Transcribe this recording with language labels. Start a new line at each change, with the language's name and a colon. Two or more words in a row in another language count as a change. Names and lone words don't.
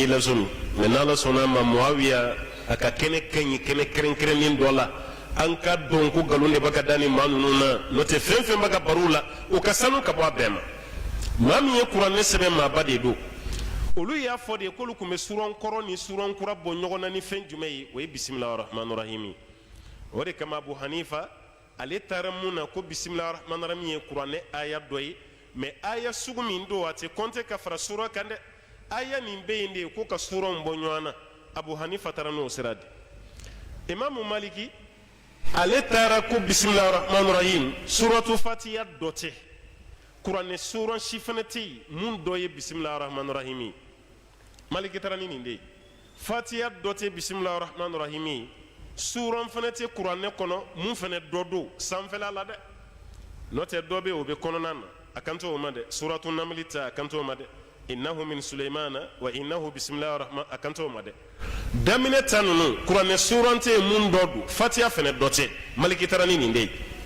Bambara: laso min mɛ n'ala sɔnna a ma muawiya a ka kɛnɛ ka ɲi kɛnɛ kɛrɛnkɛrɛnnen dɔ la an ka dɔn ko nkalon de bɛ ka da ni maa ninnu na n'o tɛ fɛn fɛn bɛ ka baro la o ka sanu ka bɔ a bɛɛ ma maa min ye kuranɛ sɛbɛn maaba de don olu y'a fɔ de k'olu tun bɛ suran kɔrɔ ni suran kura bɔ ɲɔgɔn na ni fɛn jumɛn ye o ye
Arabic: بسم الله الرحمن الرحيم
Bambara: o de kama abu hanifa ale taara mun na ko
Arabic: بسم الله الرحمن الرحيم
Bambara: ye kuranɛ aya dɔ ye mɛ aya sugu min don a tɛ kɔnte ka fara sura kan dɛ aya nin bɛ yen de ko ka suranw bɔ ɲɔgɔn na abu hanifa taara n'o sira de imamu maliki ale taara ko bisimilahi
Arabic: الرحمن الرحيم
Bambara: suratu fatiha dɔ tɛ kuranɛ suran si fana tɛ yen mun dɔ ye
Arabic: بسم الله الرحمن الرحيم
Bambara: ye maliki taara ni nin de ye fatiha dɔ tɛ
Arabic: بسم الله الرحمن الرحيم
Bambara: ye suran fana tɛ kuranɛ kɔnɔ mun fana dɔ don sanfɛla la dɛ n'o tɛ dɔ bɛ yen o bɛ kɔnɔna na a kan t'o ma dɛ suratu namli ta a kan t'o ma dɛ
Arabic: إنه من سليمان وإنه بسم الله الرحمن
Bambara: a kan t'o ma dɛ daminɛ ta ninnu kuranɛ suran tɛ mun dɔ don fatiha fana dɔ tɛ maliki taara ni nin de ye